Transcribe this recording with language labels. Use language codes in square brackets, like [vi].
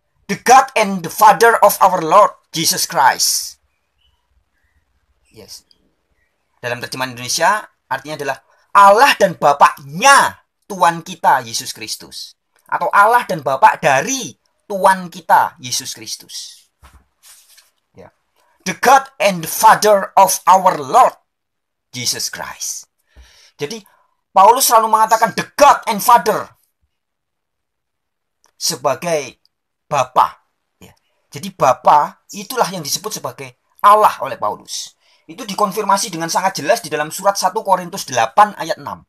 [en] The God and the Father of our Lord Jesus Christ. Yes. [id] Dalam terjemahan Indonesia, artinya adalah Allah dan Bapaknya Tuhan kita, Yesus Kristus. Atau Allah dan Bapak dari Tuhan kita, Yesus Kristus. Ya. [en] The God and the Father of our Lord Jesus Christ. [id] Jadi, Paulus selalu mengatakan [en] the God and Father [id] sebagai Bapa. Ya. Jadi Bapa itulah yang disebut sebagai Allah oleh Paulus. Itu dikonfirmasi dengan sangat jelas di dalam surat 1 Korintus 8 ayat 6.